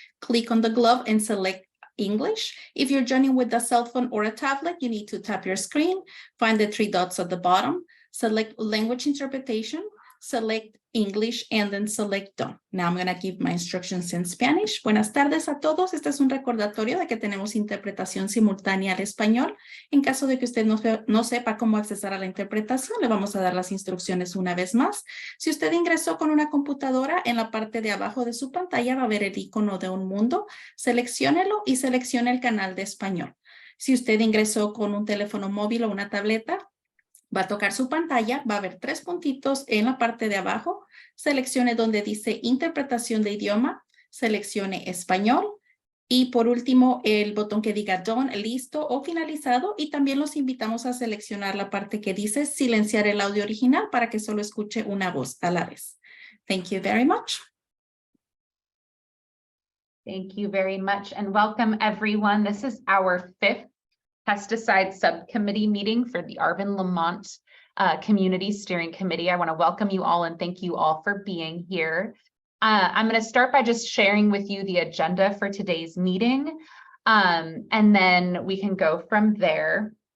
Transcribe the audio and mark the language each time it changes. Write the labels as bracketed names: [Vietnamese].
[English] Click on the glove and select English. If you're joining with a cell phone or a tablet, you need to tap your screen, find the three dots at the bottom, select language interpretation, select English, and then select done. Now I'm going to give my instructions in Spanish. [Spanish] Buenas tardes a todos. Este es un recordatorio de que tenemos interpretación simultánea al español. En caso de que usted no sepa cómo accesar a la interpretación, le vamos a dar las instrucciones una vez más. Si usted ingresó con una computadora, en la parte de abajo de su pantalla va a ver el icono de un mundo. Selecciónelo y seleccione el canal de español. Si usted ingresó con un teléfono móvil o una tableta, va a tocar su pantalla, va a haber tres puntitos en la parte de abajo, seleccione donde dice interpretación de idioma, seleccione español y por último el botón que diga done, listo o finalizado, y también los invitamos a seleccionar la parte que dice silenciar el audio original para que solo escuche una voz a la vez. [English] Thank you very much. Thank you very much and welcome everyone. This is our 5th Pesticide Subcommittee meeting for the Arvin Lamont Community Steering Committee. I want to welcome you all and thank you all for being here. I'm going to start by just sharing with you the agenda for today's meeting, and then we can go from there.